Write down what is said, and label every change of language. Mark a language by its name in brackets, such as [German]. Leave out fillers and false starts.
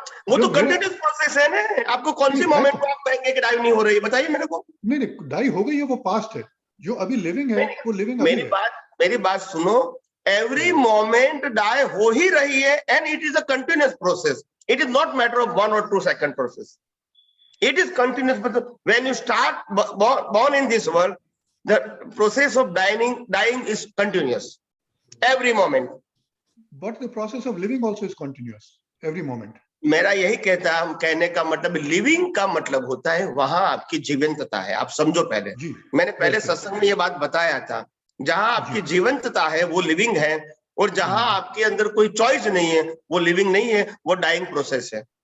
[Hindi] वो तो continuous process है ना। आपको कौन सी मोमेंट को आप कहेंगे कि डाई नहीं हो रही है? बताइए मेरे को। नहीं, डाई हो गई है, वो पास्ट है। जो अभी लिविंग है वो लिविंग अभी है। मेरी बात सुनो। [English] every moment die [Hindi] हो ही रही है, [English] And it is a continuous process. It is not matter of 1 or 2 second process. It is continuous, but when you start born in this world, the process of dying is continuous every moment. But the process of living also is continuous every moment. [Hindi] मेरा यही कहने का मतलब, living का मतलब होता है वहां आपकी जीवंतता है। आप समझो पहले, मैंने पहले सत्संग में ये बात बताया था, जहां आपकी जीवंतता है वो लिविंग है, और जहां आपके अंदर कोई चॉइस नहीं है वो लिविंग नहीं है, वो डाइंग प्रोसेस है।